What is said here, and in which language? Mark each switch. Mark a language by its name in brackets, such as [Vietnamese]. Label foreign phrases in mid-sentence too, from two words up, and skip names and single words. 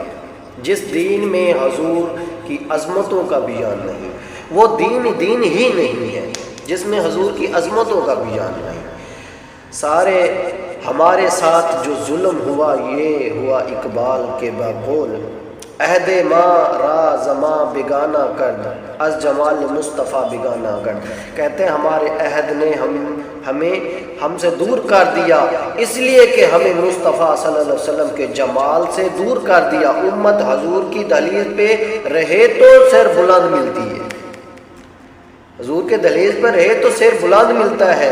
[Urdu] جس دین میں حضور کی عظمتوں کا بیان نہیں، وہ دین ہی نہیں ہے جس میں حضور کی عظمتوں کا بیان نہیں۔ سارے ہمارے ساتھ جو ظلم ہوا یہ ہوا اقبال کے بقول، [Persian] عہد ما را زماں بگانا کرد از جمال مصطفیٰ بگانا کرد۔ [Urdu] کہتے ہیں ہمارے عہد نے ہم سے دور کر دیا، اس لیے کہ ہمیں مصطفیٰ صلی اللہ علیہ وسلم کے جمال سے دور کر دیا۔ امت حضور کی دہلیز پہ رہے تو سر بلند ملتی ہے، حضور کے دہلیز پہ رہے تو سر بلند ملتا ہے۔